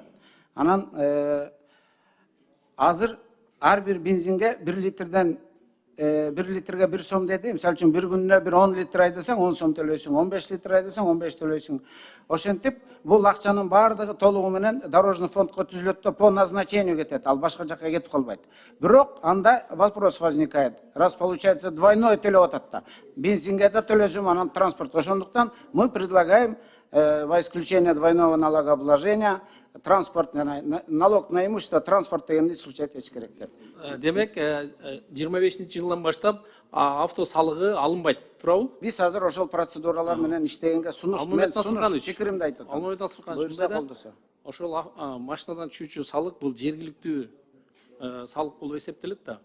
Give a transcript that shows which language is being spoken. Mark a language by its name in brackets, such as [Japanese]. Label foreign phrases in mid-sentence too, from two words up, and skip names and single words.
[Kyrgyz] Анан азыр ар бир бензинге 1 литрден 1 литрге 1 сом деди. Мисалы үчүн bir күнүнө bir 10 литр айдасаң 10 сом төлөйсүң, 15 литр айдасаң 15 төлөйсүң. Ошентип, бул акчанын бардыгы толугу менен [Russian] дорожный фондко [Kyrgyz] түзүлөт да [Russian] по назначению [Kyrgyz] кетет, ал башка жакка кетип калбайт. Бирок анда [Russian] вопрос возникает. Раз получается двойное [Kyrgyz] төлөп атат да. Бензинге да төлөсүм, анан транспортко. [Russian] Ошондуктан мы предлагаем во исключение двойного налогообложения налог на имущество транспорт дегенди исключать [Kyrgyz] этиш керек деп. Демек, 25-жылдан баштап авто салыгы алынбайт, туурабы? Биз азыр ошол процедуралар менен иштегенге сунуш пикиримди айтып атам. Алмамет Насырканович, ошол машинадан түшүүчү салык бул жергиликтүү салык болуп эсептелет да.